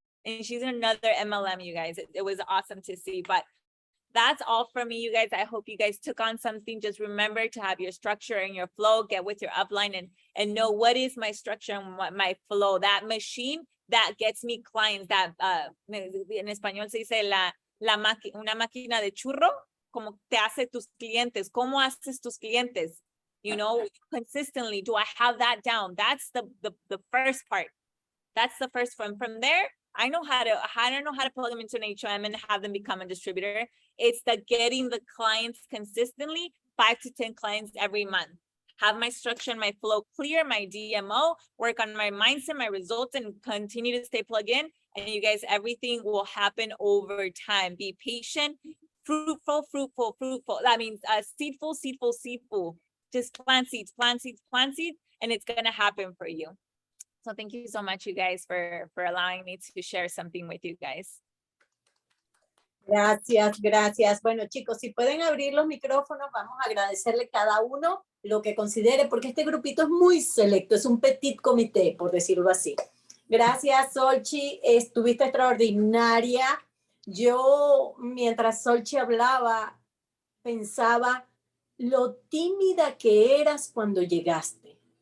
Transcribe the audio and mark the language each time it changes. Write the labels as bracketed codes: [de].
[en] And she's in another MLM, you guys. It was awesome to see. But that's all from me, you guys. I hope you guys took on something. Just remember to have your structure and your flow. Get with your upline and know what is my structure and what my flow. That machine that gets me clients. [es] That en español se dice una máquina de churro. Como te hace tus clientes, cómo haces tus clientes, consistently. [en] Do I have that down? That's the first part. That's the first one. From there, I know how to plug them into an HOM and have them become a distributor. It's the getting the clients consistently, 5 to 10 clients every month. Have my structure and my flow clear, my DMO, work on my mindset, my results, and continue to stay plugged in. And you guys, everything will happen over time. Be patient. Fruitful. That means seedful. Just plant seeds, and it's gonna happen for you. So thank you so much, you guys, for allowing me to share something with you guys. [es] Gracias. Bueno, chicos, si pueden abrir los micrófonos, vamos a agradecerle cada uno lo que considere, porque este grupito es muy selecto, es un petit comité, por decirlo así. Gracias, Xóchitl. Estuviste extraordinaria. Yo, mientras Xóchitl hablaba, pensaba lo tímida que eras cuando llegaste.